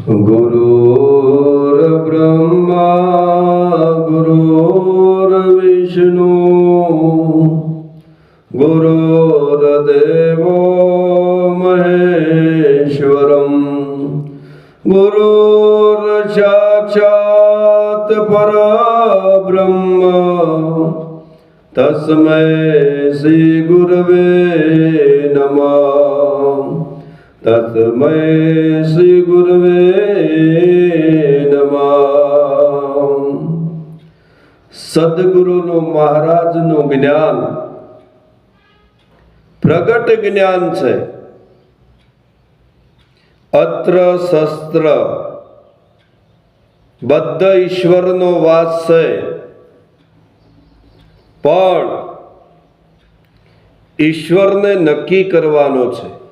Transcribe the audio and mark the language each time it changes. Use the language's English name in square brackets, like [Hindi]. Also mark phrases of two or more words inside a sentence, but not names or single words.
[Sanskrit] गुरुर्ब्रह्मा गुरुर्विष्णु गुरुर्देवो महेश्वरम् गुरुर्साक्षात् परब्रह्म तस्मै श्री गुरवे नमः। तस्मै श्री गुरवे नमः। [Gujarati] સદગુરુનું મહારાજનું જ્ઞાન પ્રગટ જ્ઞાન છે. અત્ર શસ્ત્ર બદ્ધ ઈશ્વરનો વાસ છે, પણ ઈશ્વરને નક્કી કરવાનો છે.